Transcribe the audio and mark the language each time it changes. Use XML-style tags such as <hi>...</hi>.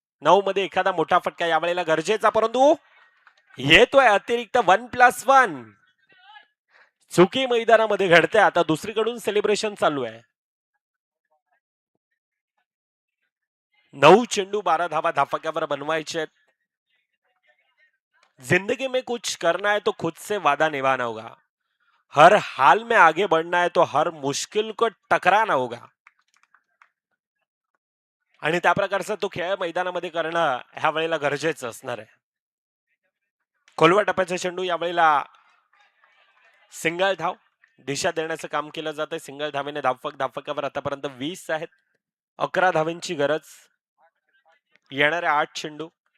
<mr>9 मध्ये एखादा मोठा फटका यावेळेला गरजेचा, परंतु येतोय अतिरिक्त 1+1. चुकी मैदानामध्ये घडते. आता दुसरीकडून सेलिब्रेशन चालू आहे. 9 चेंडू 12 धावा धाफकावर बनवायचे.</mr> <hi>जिंदगी में कुछ करना है तो खुद से वादा निभाना होगा. हर हाल में आगे बढ़ना है तो हर मुश्किल को टकराना होगा.</hi> <mr>आणि त्या प्रकारचा तो खेळ मैदानामध्ये करणं ह्या वेळेला गरजेचं असणार आहे. खोलवा टप्प्याचा चेंडू यावेळेला सिंगल धाव दिशा देण्याचं काम केलं जात आहे. सिंगल धावेने धाफकावर आतापर्यंत 20 आहेत. 11 धावेंची गरज. येणाऱ्या 8 चेंडू.</mr>